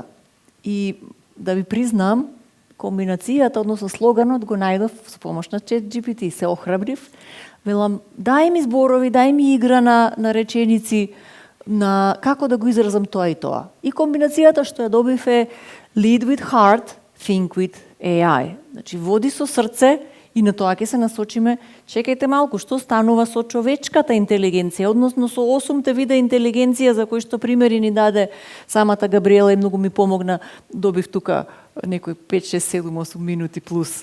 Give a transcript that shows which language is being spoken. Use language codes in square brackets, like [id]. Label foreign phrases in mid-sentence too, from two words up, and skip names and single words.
[mk] И да ви признам, комбинацијата, односно слоганот го најдов со помош на ChatGPT, се охрабрив, велам, дај ми зборови, дај ми игра на реченици, на како да го изразам тоа и тоа. И комбинацијата што ја добив е [en] lead with heart, think with AI. [mk] Значи, води со срце и на тоа ќе се насочиме. Чекајте малку, што станува со човечката интелигенција, односно со 8 вида интелигенција за кои што примери ни даде самата Габриела и многу ми помогна. Добив тука некои 5, 6, 7, 8 минути плюс.